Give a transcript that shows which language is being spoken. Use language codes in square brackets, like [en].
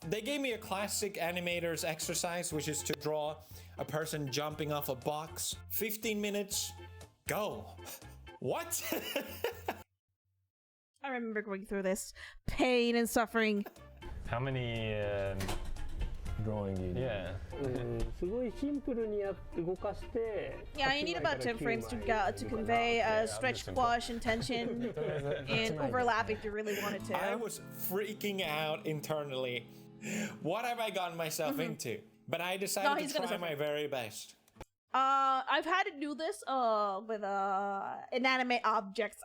[en] They gave me a classic animator's exercise, which is to draw a person jumping off a box. 15 minutes, go. What? I remember going through this pain and suffering. How many drawing you need? Yeah. [ja] すごいシンプルに動かして。 [en] Yeah, you need about 10 frames to convey stretch, squash, and tension, and overlap if you really wanted to. I was freaking out internally. What have I gotten myself into? But I decided to try my very best. I've had to do this with inanimate objects.